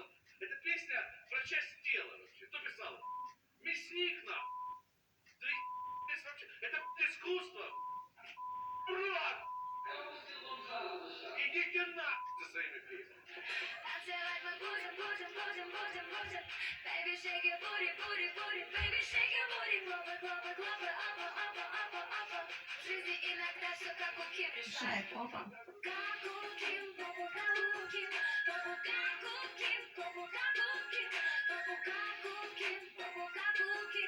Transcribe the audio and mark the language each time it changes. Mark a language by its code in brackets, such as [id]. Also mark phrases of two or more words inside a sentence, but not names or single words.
[ru] Это песня про часть тела вообще. Кто писал? Мясник, на. Это искусство. Брат! Идите на за своими песнями. Танцевать мы будем, будем, будем, будем, будем. [en] Baby, shake your booty, booty, booty. Baby, shake your booty. [ru] Клопы, клопы, клопы. Апа, апа, апа, апа. В жизни иногда все как у Ким. Шай, попа. Как у Ким, попу как у Ким. Попу как у Ким, попу как у Ким. Попу как у Ким, попу как у Ким.